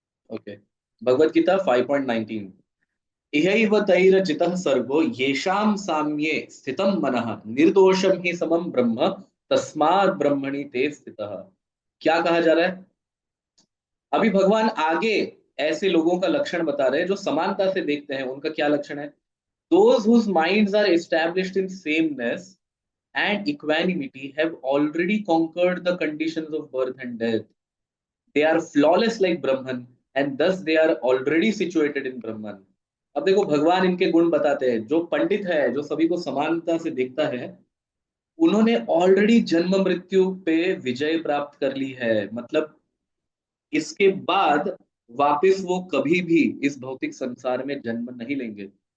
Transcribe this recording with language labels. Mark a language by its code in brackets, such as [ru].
[sa] Okay, Bhagavad Gita 5.19। इहैव तैरजितः सर्गो येषां साम्ये स्थितं मनः निर्दोषं हि समं ब्रह्म तस्मात् ब्रह्मणि ते स्थितः। [hi] क्या कहा जा रहा है? अभी भगवान आगे ऐसे लोगों का लक्षण बता रहे हैं जो समानता से देखते हैं। उनका क्या लक्षण है? [en] Those whose minds are established in sameness and equanimity have already conquered the conditions of birth and death. They are flawless like Brahman and thus they are already situated in Brahman. [hi] अब देखो भगवान इनके गुण बताते हैं। जो पंडित है, जो सभी को समानता से देखता है, उन्होंने ऑलरेडी जन्म मृत्यु पे विजय प्राप्त कर ली है। मतलब इसके बाद वापस वो कभी भी इस भौतिक संसार में जन्म नहीं लेंगे।